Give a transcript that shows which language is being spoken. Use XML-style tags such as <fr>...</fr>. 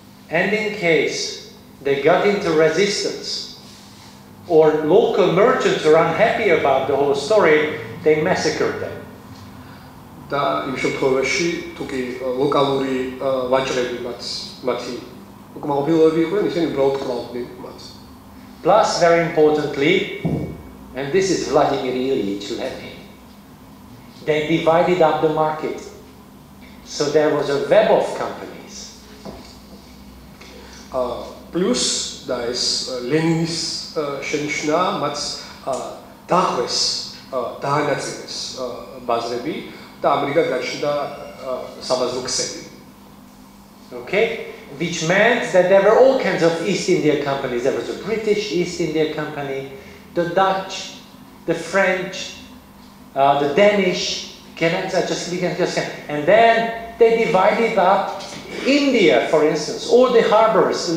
<en>And in case they got into resistance or local merchants were unhappy about the whole story, they massacred them.</en> <ka>და იმ შემთხვევაში თუ კი ლოკალური ვაჭრები მათი უკმაყოფილოები იყვნენ, ისინი უბრალოდ კლავდნენ მათ.</ka> <en>Plus, very importantly, and this is Vladimir Ilyich Lenin, they divided up the market. So there was a web of companies. Plus</en> <ka>და ეს ლენინის შენიშვნა მათ დახვეს დაანაწილეს ბაზრები და ამრიგად გაჩნდა საბაზრო ქსელი.</ka> <en>Okay, which meant that there were all kinds of East India companies. There was a British East India Company, the Dutch, the French, the Danish, and then they divided up India, for instance, all the harbors.</en>